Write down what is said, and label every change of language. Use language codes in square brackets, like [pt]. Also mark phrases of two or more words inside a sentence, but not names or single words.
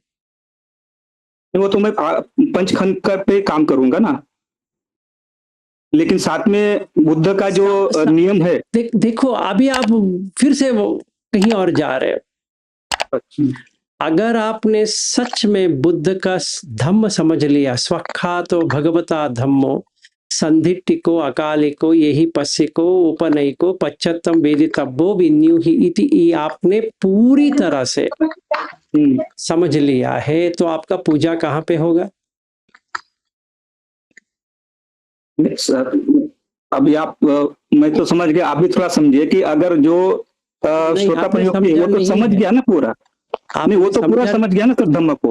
[hi] वो तो मैं पंचखंड पे काम करूंगा ना, लेकिन साथ में बुद्ध का जो नियम है। देखो अभी आप फिर से वो कहीं और जा रहे हो। अगर आपने सच में बुद्ध का धम्म समझ लिया, [pi] स्वख्यातो भगवता धम्मो संधिट्टिको अकालिको यही पश्चिको उपनयिको पश्चात्तम वेदितव्यो विन्यू ही इति, [hi] आपने पूरी तरह से समझ लिया है, तो आपका पूजा कहाँ पे होगा? सर अभी आप मैं तो समझ गया, आप भी थोड़ा समझिए कि अगर जो श्रोतापन युक्ति वो तो समझ गया ना पूरा, आपने वो तो पूरा समझ गया ना सर धम्म को।